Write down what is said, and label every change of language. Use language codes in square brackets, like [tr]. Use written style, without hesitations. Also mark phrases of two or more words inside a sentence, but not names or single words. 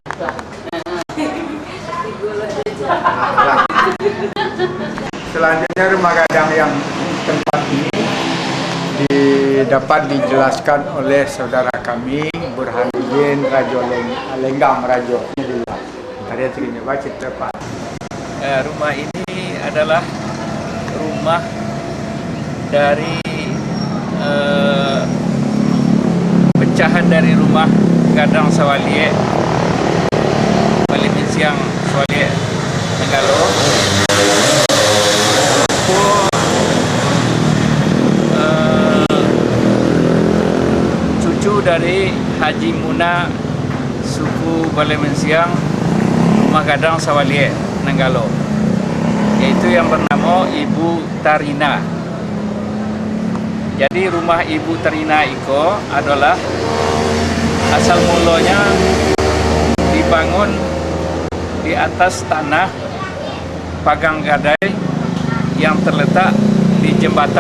[id] Selanjutnya rumah gadang yang tempat ini dapat dijelaskan oleh saudara kami Burhanuddin Rajo Lenggang Rajo. Ini dulu. Tadi cerita baca Pak. Rumah ini adalah rumah dari pecahan dari rumah Gadang Sawalie Bale Mensyang Sawalie Nenggalo. Cucu dari Haji Muna suku Bale Mensyang Rumah Gadang Sawalie Nenggalo, yaitu yang bernama Ibu Tarina. Jadi rumah Ibu Tarina Iko adalah asal mulanya dibangun di atas tanah pagang gadai yang terletak di jembatan.